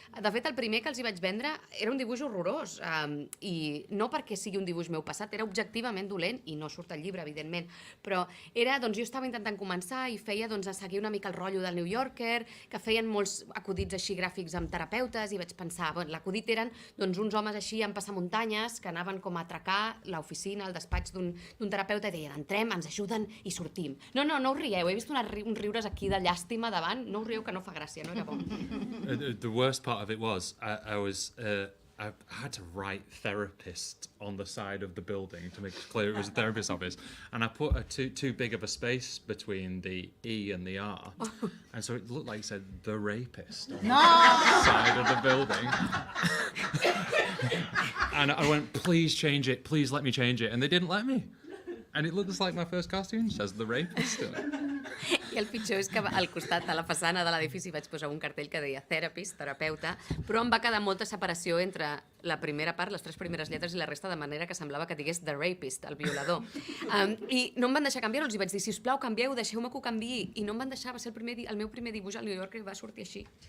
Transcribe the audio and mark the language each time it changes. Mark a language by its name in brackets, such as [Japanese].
[Catalan] De fet, el primer que els hi vaig vendre era un dibuix horrorós, i no perquè sigui un dibuix meu passat, era objectivament dolent, i no surt al llibre, evidentment, però era, doncs jo estava intentant començar i feia, doncs, a seguir una mica el rotllo del New Yorker, que feien molts acudits així gràfics amb terapeutes, i vaig pensar, l'acudit eren doncs, uns homes així amb passamuntanyes que anaven com a atracar l'oficina, el despatx d'un terapeuta, i deien, entrem, ens ajuden i sortim. No us rieu, he vist uns riures aquí de llàstima davant, no us rieu que no fa gràcia, no era bo. [English] The worst part of it was, I had to write therapist on the side of the building to make it clear it was a therapist's office, and I put too big of a space between the E and the R, and so it looked like it said the rapist on the side of the building. And I went, please change it, please let me change it, and they didn't let me. And it looks like my first cartoon says the rapist in it. [Catalan] I el pitjor és que al costat de la façana de l'edifici vaig posar un cartell que deia therapist, terapeuta, però em va quedar molta separació entre la primera part, les 3 primeres lletres, i la resta, de manera que semblava que digués the rapist, el violador. I no em van deixar canviar-ho, els hi vaig dir, sisplau, canvieu, deixeu-me que ho canviï, i no em van deixar, va ser el meu primer dibuix al New York que va sortir així.